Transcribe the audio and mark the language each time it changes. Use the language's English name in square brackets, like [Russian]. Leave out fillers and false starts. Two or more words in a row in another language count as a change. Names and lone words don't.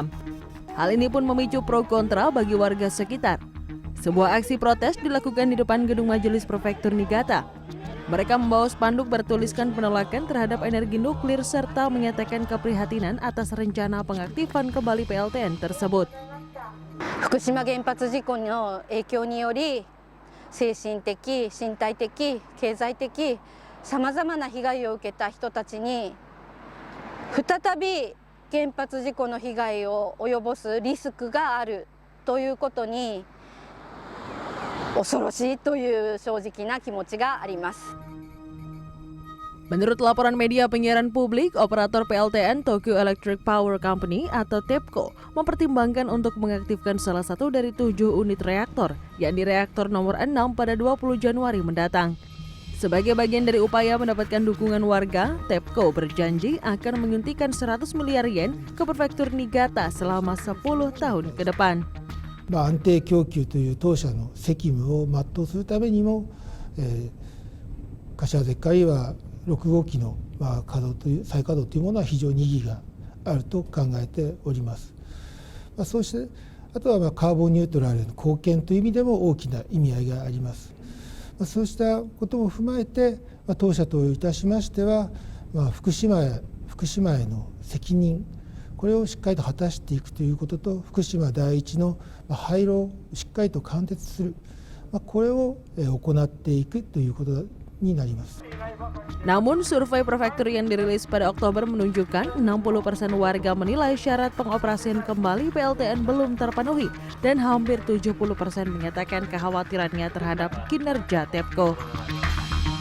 [Indonesian] Hal ini pun memicu pro kontra bagi warga sekitar. Sebuah aksi protes dilakukan di depan gedung majelis prefektur Niigata. Mereka membawa spanduk bertuliskan penolakan terhadap energi nuklir serta menyatakan keprihatinan atas rencana pengaktifan kembali PLTN tersebut. [Japanese] 福島原発事故の影響により精神的、身体的、経済的さまざまな被害を受けた人たちに再び原発事故の被害を及ぼすリスクがあるということに恐ろしいという正直な気持ちがあります。 [Indonesian] Menurut laporan media penyiaran publik, operator PLTN Tokyo Electric Power Company atau TEPCO mempertimbangkan untuk mengaktifkan salah satu dari 7 unit reaktor, yakni reaktor nomor 6 pada 20 Januari mendatang. Sebagai bagian dari upaya mendapatkan dukungan warga, TEPCO berjanji akan menyuntikkan 100 miliar yen ke prefektur Niigata selama 10 tahun ke depan. [Japanese] 安定供給という当社の責務を全うするためにも、柏崎刈羽6号機の再稼働というものは非常に意義があると考えております。そしてあとはカーボンニュートラルへの貢献という意味でも大きな意味合いがあります。そうしたことも踏まえて当社といたしましては、福島への責任これをしっかりと果たしていくということと、福島第一の廃炉をしっかりと貫徹する、これを行っていくということになります。 [Indonesian] Namun survei prefektur yang dirilis pada Oktober menunjukkan 60% warga menilai syarat pengoperasian kembali PLTN belum terpenuhi dan hampir 70% menyatakan kekhawatirannya terhadap kinerja TEPCO.